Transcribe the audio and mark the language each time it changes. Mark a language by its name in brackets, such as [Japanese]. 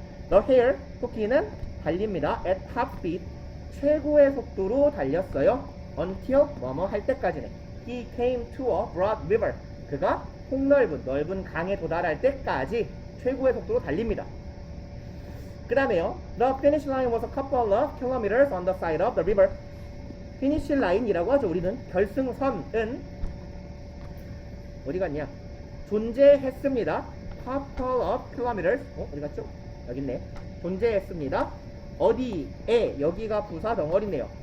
[English] The hare, [Korean] 토끼는 달립니다. [English] At top speed, [Korean] 최고의 속도로 달렸어요. Until 뭐뭐 할 때까지네. [English] He came to a broad river. [Korean] 그가 넓은 강에 도달할 때까지 최고의 속도로 달립니다. 그 다음에요. [English] The finish line was a couple of kilometers on the side of the river. finish line [Korean] 이라고 하죠. 우리는 결승선은 어디 갔냐? 존재했습니다. [English] couple of kilometers. [Korean] 어디 갔죠? 여기 있네. 존재했습니다. 어디에? 여기가 부사 덩어리네요.